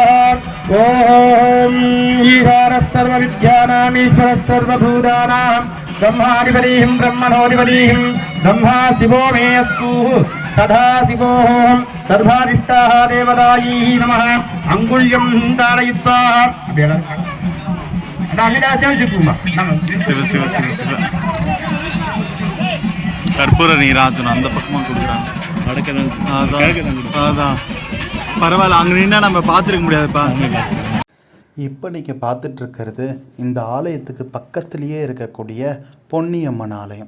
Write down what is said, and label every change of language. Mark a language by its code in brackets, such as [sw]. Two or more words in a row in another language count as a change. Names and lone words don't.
[sa] ओम ईश्वर सर्वविद्यानामीश्वर सर्वभूतानां ब्रह्माधिपतिं ब्रह्मणोऽधिपतिं ब्रह्मा शिवो मे अस्तु सदा शिवोऽहं सर्वारिष्टाः देवदायी नमः अंगुल्यं धारयित्वा [ta] சிவ சிவ சிவ சிவ. கற்பூர நீராஜனம் அந்த பக்கமாக கொடுக்குறாங்க. அதான் பரவாயில்ல, அங்கே நின்னா நம்ம பார்த்துருக்க முடியாதுப்பா. இப்போ நீங்கள் பார்த்துட்ருக்கிறது இந்த ஆலயத்துக்கு பக்கத்துலேயே இருக்கக்கூடிய பொன்னியம்மன் ஆலயம்.